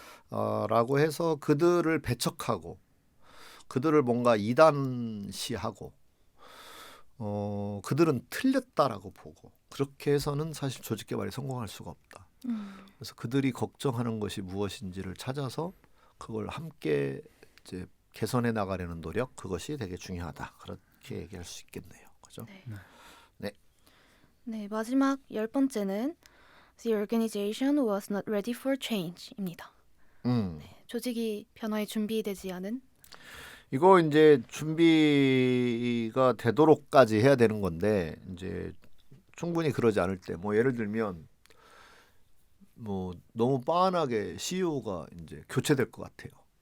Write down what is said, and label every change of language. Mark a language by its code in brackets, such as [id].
[ko] 라고 해서 그들을 배척하고 그들을 뭔가 이단시하고 그들은 틀렸다라고 보고 그렇게 해서는 사실 조직 개발에 성공할 수가 없다. 그래서 그들이 걱정하는 것이 무엇인지를 찾아서 그걸 함께 이제 개선해 나가려는 노력 그것이 되게 중요하다. 그렇게 얘기할 수 있겠네요. 그죠? 네, 마지막 10번째는 [en] The organization was not ready for change [ko] 입니다. 조직이 변화에 준비되지 않은 이거 이제 준비가 되도록까지 해야 되는 건데 이제 충분히 그러지 않을 때 뭐 예를 들면 뭐 너무 빤하게 CEO가 이제 교체될 것 같아요.